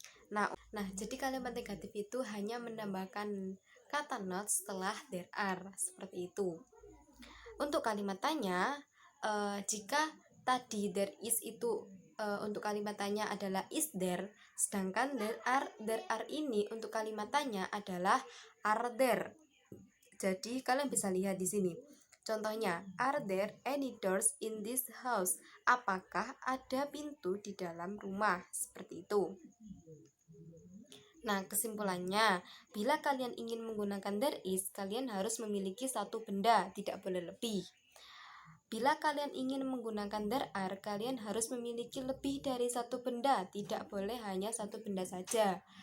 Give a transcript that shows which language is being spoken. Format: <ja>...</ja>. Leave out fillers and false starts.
<id>Nah, jadi kalimat negatif itu hanya menambahkan kata not setelah there are, seperti itu. Untuk kalimat tanya, jika tadi there is itu untuk kalimat tanya adalah is there, sedangkan there are ini untuk kalimat tanya adalah are there. Jadi kalian bisa lihat di sini. Contohnya,</id> <en>are there any doors in this house?</en> <id>Apakah ada pintu di dalam rumah? Seperti itu. Nah, kesimpulannya, bila kalian ingin menggunakan there is, kalian harus memiliki satu benda, tidak boleh lebih. Bila kalian ingin menggunakan there are, kalian harus memiliki lebih dari satu benda, tidak boleh hanya satu benda saja.</id>